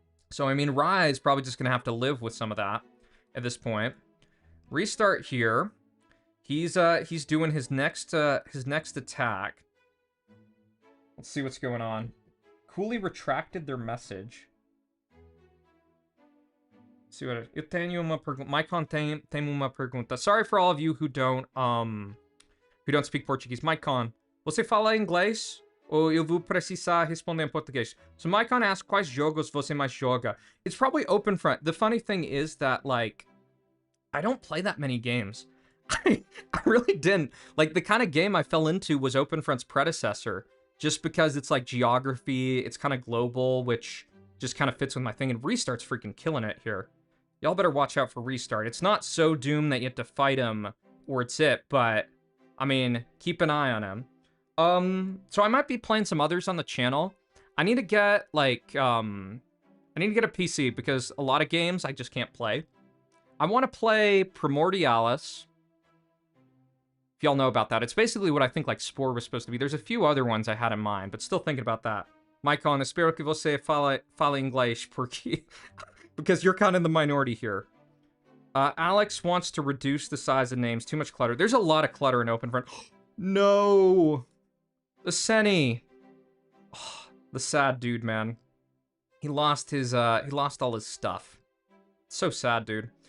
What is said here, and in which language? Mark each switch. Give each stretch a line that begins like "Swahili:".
English: So, I mean, Rye's probably just going to have to live with some of that at this point. Restart here. He's doing his next attack. Let's see what's going on. Cooley retracted their message. Let's see what
Portuguese: eu tenho uma pergunta. Maicon tem uma pergunta.
English: Sorry for all of you who don't speak Portuguese.
Portuguese: Maicon, você fala inglês? Ou eu vou precisar responder em português?
English: So Maicon asked,
Portuguese: quais jogos você mais joga?
English: It's probably OpenFront. The funny thing is that, like, I don't play that many games. I really didn't. Like, the kind of game I fell into was OpenFront's predecessor, just because it's, like, geography, it's kind of global, which just kind of fits with my thing, and Restart's freaking killing it here. Y'all better watch out for Restart. It's not so doomed that you have to fight him, or it's it, but, I mean, keep an eye on him. So I might be playing some others on the channel. I need to get, like, I need to get a PC, because a lot of games I just can't play. I want to play Primordialis. If y'all know about that. It's basically what I think, like, Spore was supposed to be. There's a few other ones I had in mind, but still thinking about that.
Portuguese: Maicon, espero que você fale inglês, porque...
English: because you're kind of in the minority here. Alex wants to reduce the size of names. Too much clutter. There's a lot of clutter in OpenFront. No! The Aseni. Oh, the sad dude, man. He lost all his stuff. So sad, dude.